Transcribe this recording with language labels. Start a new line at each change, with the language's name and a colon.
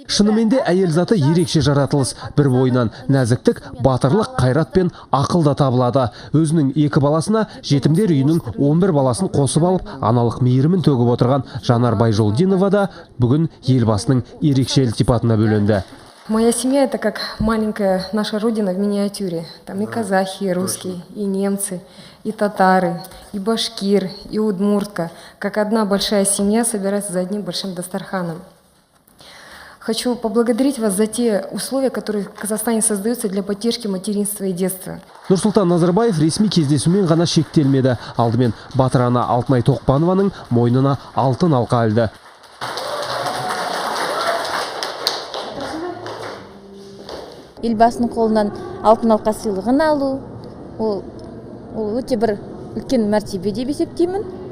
Kazakh: Шынымен де әйел заты ерекше жаратылыс. Бір бойынан нәзіктік, батырлық, қайрат пен ақыл да табылады. Өзінің 2 баласына жетімдер үйінің 11 баласын қосып алып, аналық мейірімін төгіп отырған Жанар Байжолдинова да бүгін елбасының ерекше ілтипатына бөленді.
Russian: Моя семья – это как маленькая наша родина в миниатюре. Там и казахи, и русские, и немцы, и татары, и башкир, и удмуртка. Как одна большая семья собирается за одним большим дастарханом. Хочу поблагодарить вас за те условия, которые в Казахстане создаются для поддержки материнства и детства.
Kazakh: Нұрсұлтан Назарбаев ресми кездесумен ғана шектелмеді. Алдымен батыр ана Алтынай Тоқпанованың мойнына алтын алқа ілді. Елбасының қолынан алтын алқа сыйлығын алу, ол өте бір үлкен мәртебе деп есептеймін.